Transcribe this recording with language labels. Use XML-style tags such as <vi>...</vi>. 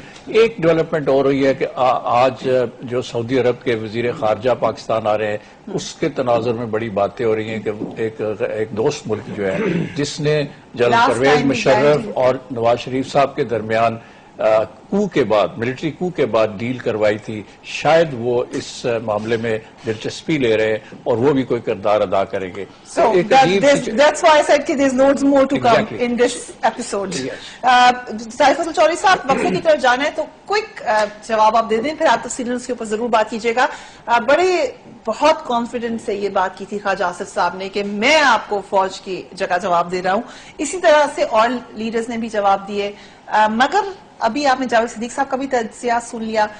<ur>ایک ڈیولپمنٹ ہو رہی ہے کہ آج جو سعودی عرب کے وزیر خارجہ پاکستان آ رہے ہیں، اس کے تناظر میں بڑی باتیں ہو رہی ہیں کہ ایک دوست ملک جو ہے جس نے جنرل پرویز مشرف اور نواز شریف صاحب کے درمیان کو کے بعد، ملٹری کو کے بعد ڈیل کروائی تھی، شاید وہ اس معاملے میں دلچسپی لے رہے ہیں اور وہ بھی کوئی کردار ادا کریں گے.</ur> <en>So that's why I said that there's loads more to come in this episode.</en> <ur>Tariq فضل چودھری صاحب، وقفے کی طرف جانا ہے تو کوئک جواب آپ دے دیں، پھر آپ تفصیلاً اس کے اوپر ضرور بات کیجیے گا. بہت کانفیڈنٹ سے یہ بات کی تھی خواجہ آصف صاحب نے کہ میں آپ کو فوج کی جگہ جواب دے رہا ہوں. اسی طرح سے اور لیڈرز نے بھی جواب دیے، مگر ابھی آپ نے جاوید صدیق صاحب کا بھی تجزیہ سن لیا.</ur>